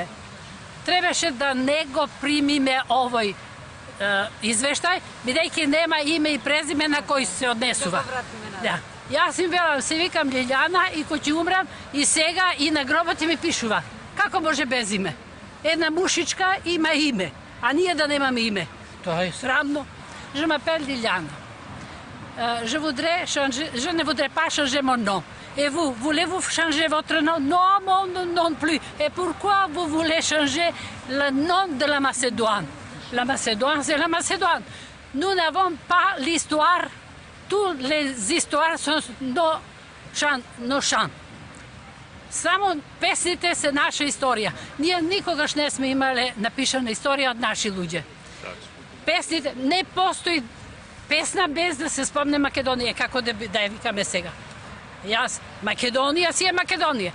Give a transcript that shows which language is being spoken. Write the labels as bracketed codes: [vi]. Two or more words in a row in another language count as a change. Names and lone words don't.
[mk] Требаше да не го примиме овој извештај, бидејќи нема име и презиме на кој се однесува. Да. Јас им велам, се викам Лилјана и кој ќе умрам и сега и на гробот ми пишува. Како може без име? Една мушичка има име, а ние да немаме име. Тоа е срамно. [fr] Je m'appelle Liliane. Je ne voudrais pas changer mon nom. Et vous, voulez-vous changer votre nom? Non, mon nom non plus. Et pourquoi vous voulez changer le nom de la Macédoine? La Macédoine, c'est la Macédoine. Nous n'avons pas l'histoire. Toutes les histoires sont nos chants. [mk] Само песните се наша историја. Ние никогаш не сме имале напишана историја од наши луѓе. Песните, не постои песна без да се спомне Македонија, како да ја викаме сега. Јас, Македонија си е Македонија.